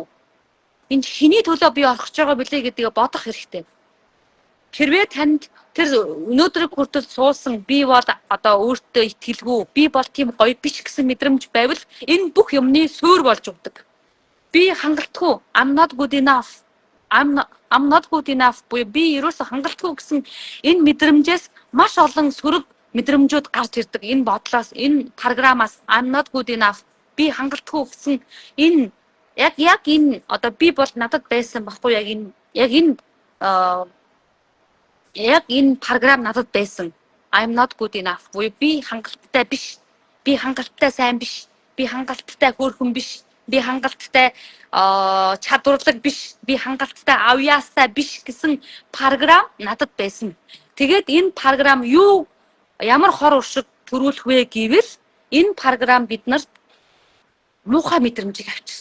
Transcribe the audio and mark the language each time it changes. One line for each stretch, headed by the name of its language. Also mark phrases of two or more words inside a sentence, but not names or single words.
Mongolian: Энд хэний төлөө би орох гэж байгаа билээ гэдгийг бодох хэрэгтэй. Хэрвээ танд тэр өнөөдрийг хүртэл суусан би бол одоо өөртөө итгэлгүй, би бол тийм гоё биш гэсэн мэдрэмж байвал энэ бүх юмны суурь болж өгдөг. Би хангалтгүй,
English: I'm not good enough. I'm not good enough.
Mongolian: Би ерөөсө хангалтгүй гэсэн энэ мэдрэмжээс маш олон сөрөг мэдрэмжүүд гарч ирдэг. Энэ бодлоос, энэ програмаас
English: I'm not good enough.
Mongolian: Би хангалтгүй гэсэн энэ яг энэ одоо би бол надад байсан баггүй яг энэ програм надад байсан.
English: I'm not good enough.
Mongolian: Би хангалттай биш. Би хангалттай сайн биш. Би хангалттай хөөрхөн биш. Би хангалттай чадварлаг биш. Би хангалттай авьяастай биш гэсэн програм надад байсан. Тэгээд энэ програм ямар хор уршиг төрүүлэх вэ гэвэл энэ програм биднэрт муухай мэдрэмжийг авчирсан.